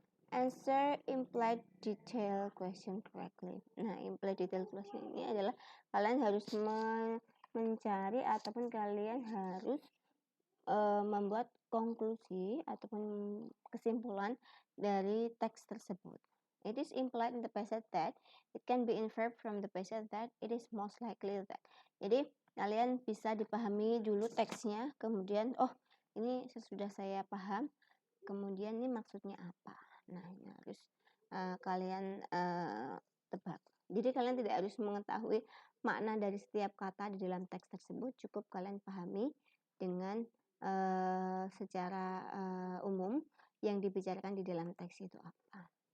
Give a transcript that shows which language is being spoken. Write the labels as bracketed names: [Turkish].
[English] Answer implied detail question correctly. [Indonesian] Nah, implied detail question ini adalah kalian harus mencari ataupun kalian harus membuat konklusi ataupun kesimpulan dari teks tersebut. [English] It is implied in the passage that it can be inferred from the passage that it is most likely that. [Indonesian] Jadi kalian bisa dipahami dulu teksnya, kemudian ini sesudah saya paham, kemudian ini maksudnya apa. Nah, ini harus kalian tebak. Jadi kalian tidak harus mengetahui makna dari setiap kata di dalam teks tersebut, cukup kalian pahami dengan secara umum yang dibicarakan di dalam teks itu apa.